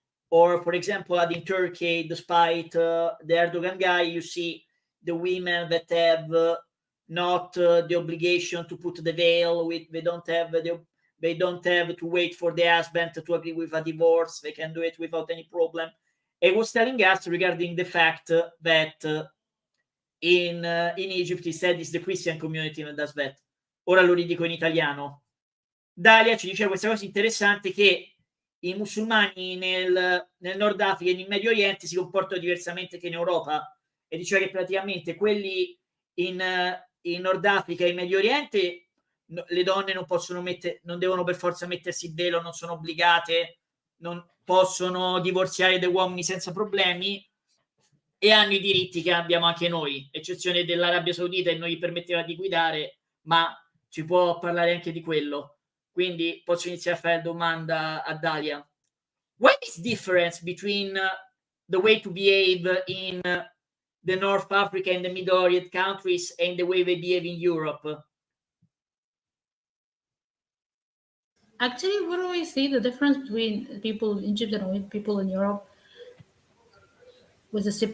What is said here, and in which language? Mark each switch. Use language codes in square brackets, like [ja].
[en] or for example in Turkey, despite the Erdogan guy, you see the women that have not the obligation to put the veil, they don't have to wait for the husband to agree with a divorce. They can do it without any problem. He was telling us regarding the fact that in Egypt, he said, it's the Christian community that does that. [it] Ora lo ridico in italiano. Dalia ci dice questa cosa interessante, che i musulmani nel Nord Africa e in Medio Oriente si comportano diversamente che in Europa, e dice che praticamente quelli in Nord Africa e in Medio Oriente, le donne non devono per forza mettersi il velo, non sono obbligate, non possono divorziare dai uomini senza problemi, e hanno i diritti che abbiamo anche noi, eccezione dell'Arabia Saudita, e non gli permetteva di guidare, ma ci può parlare anche di quello. Quindi posso iniziare a fare domanda a Dalia. [en] What is the difference between the way to behave in the North Africa and the Middle Orient countries and the way they behave in Europe? Actually, what do I see the difference between people in Egypt and people in Europe? Was